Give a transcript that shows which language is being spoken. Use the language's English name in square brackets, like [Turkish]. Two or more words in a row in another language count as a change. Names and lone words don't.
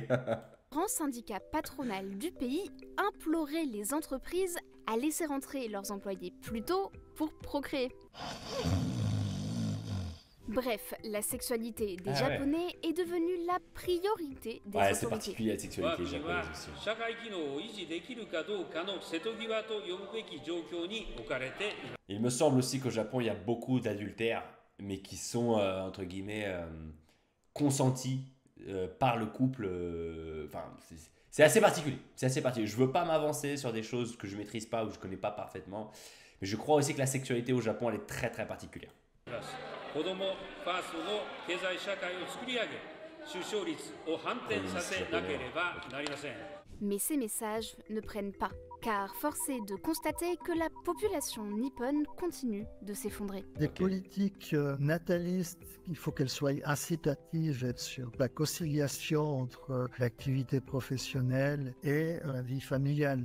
[French] grand syndicat patronal du pays implorait les entreprises à laisser rentrer leurs employés plus tôt pour procréer. Bref, la sexualité des Ah ouais. Japonais est devenue la priorité des Ouais, c'est autorités. particulier la sexualité japonaise aussi. [Japanese] 社会機能を維持できるかどうかの瀬戸際と呼ぶべき状況に置かれています。 [French] Il me semble aussi qu'au Japon, il y a beaucoup d'adultères, mais qui sont, entre guillemets, consentis par le couple. Enfin, c'est assez particulier. C'est assez particulier. Je veux pas m'avancer sur des choses que je maîtrise pas ou que je connais pas parfaitement, mais je crois aussi que la sexualité au Japon, elle est très particulière. [Japanese] 子どもファーストの経済社会を作り上げ、出生率を反転させなければなりません。 [French] Mais ces messages ne prennent pas, car force est de constater que la population nippone continue de s'effondrer. Des Ok. politiques natalistes, il faut qu'elles soient incitatives sur la conciliation entre l'activité professionnelle et la vie familiale.